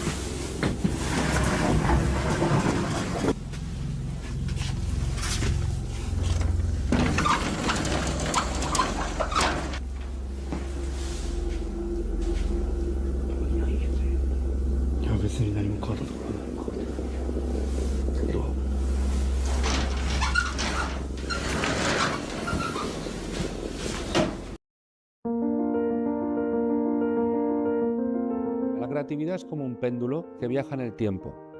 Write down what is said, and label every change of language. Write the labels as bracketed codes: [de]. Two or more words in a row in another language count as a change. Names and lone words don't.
[ja] いや別に何も変わったところはない。 [es] La creatividad es como un péndulo que viaja en el tiempo.